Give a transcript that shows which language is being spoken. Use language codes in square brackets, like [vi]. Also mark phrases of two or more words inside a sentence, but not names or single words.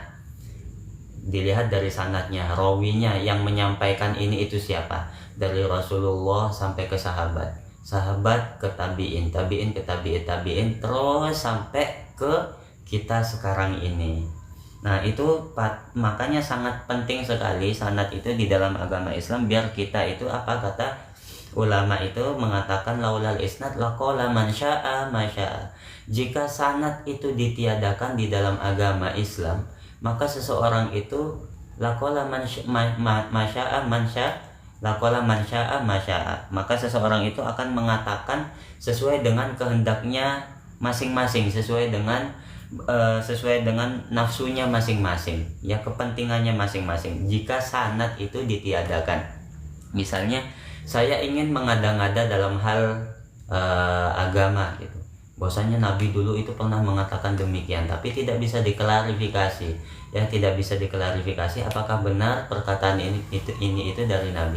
[id] Dilihat dari sanadnya, rawinya yang menyampaikan ini itu siapa, dari Rasulullah sampai ke sahabat, sahabat ke tabi'in, tabi'in ke tabi'in, terus sampai ke kita sekarang ini. Nah itu makanya sangat penting sekali sanad itu di dalam agama Islam, biar kita itu apa kata ulama itu mengatakan [ar] لولا الإسناد لقال من شاء ما شاء. [id] Jika sanad itu ditiadakan di dalam agama Islam, maka seseorang itu [ar] لقال من شاء من شاء، لقال من شاء ما شاء. [id] Maka seseorang itu akan mengatakan sesuai dengan kehendaknya masing-masing, sesuai dengan nafsunya masing-masing, ya kepentingannya masing-masing. Jika sanad itu ditiadakan, misalnya saya ingin mengada-ngada dalam hal agama gitu, bahwasanya Nabi dulu itu pernah mengatakan demikian, tapi tidak bisa diklarifikasi, ya tidak bisa diklarifikasi apakah benar perkataan ini itu dari Nabi.